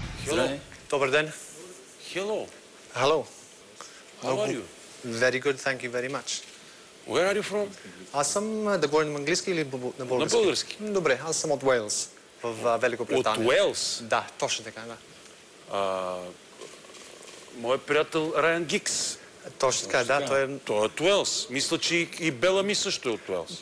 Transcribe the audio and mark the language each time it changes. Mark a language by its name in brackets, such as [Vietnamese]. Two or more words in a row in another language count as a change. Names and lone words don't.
[English] Hello. [Bulgarian] Добър ден. [English] Hello. Hello. How are you? Very good, thank you very much. Where are you from? [Bulgarian] Аз съм, да говорим на английски или на български? На български. Добре, аз съм от Уелс, в Великобритания. От Уелс? Да, точно така, да. Моят приятел Райан Гикс. Точно така, да, той е... Той е от Уелс. Мисля, че и Белами също е от Уелс.